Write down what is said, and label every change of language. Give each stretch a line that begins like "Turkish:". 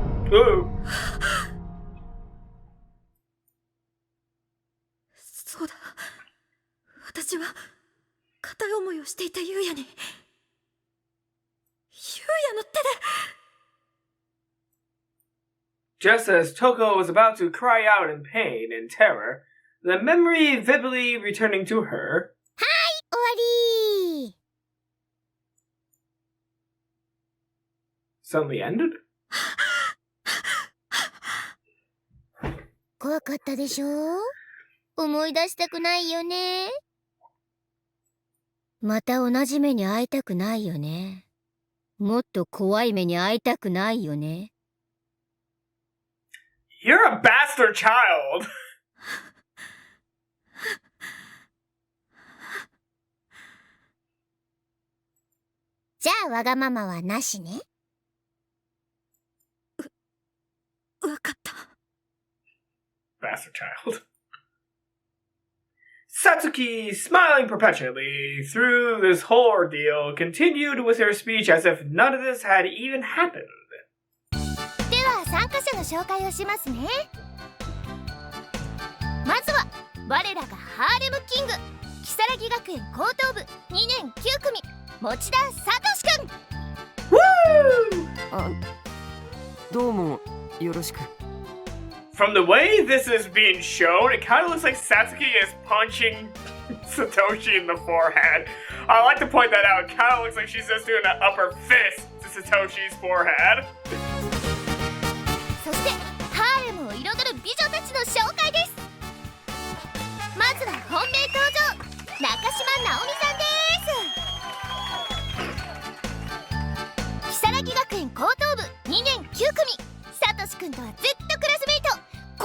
Japanese: Ooh. そうだ。私は片思いをしていた優也に、優也の手で。
English: Just as Toko was about to cry out in pain and terror, the memory vividly returning to her
Japanese: 終わり
English: suddenly ended.
Japanese: 怖かったでしょ？思い出したくないよね。また同じ目に遭いたくないよね。もっと怖い目に遭いたくないよね。
English: You're a bastard child!
Japanese: じゃあわがままはなしね。わかった。
English: Bastard child. Satsuki, smiling perpetually through this whole ordeal, continued with her speech as if none of this had even happened.
Japanese: では参加者の紹介をしますね。まずは我らがハーレムキング、如月学園高等部2年9組持田聡くん。
English: Woo!
Japanese: あ、どうもよろしく。
English: From the way this is being shown, it kind of looks like Satsuki is punching Satoshi in the forehead. I like to point that out. It kind of looks like she's just doing an upper fist to Satoshi's forehead.
Japanese: そしてハーレムを彩る美女たちの紹介です。まずは本命登場、中島直美さんです。如月学園高等部2年9組、サトシくんとはずっとクラスメイト。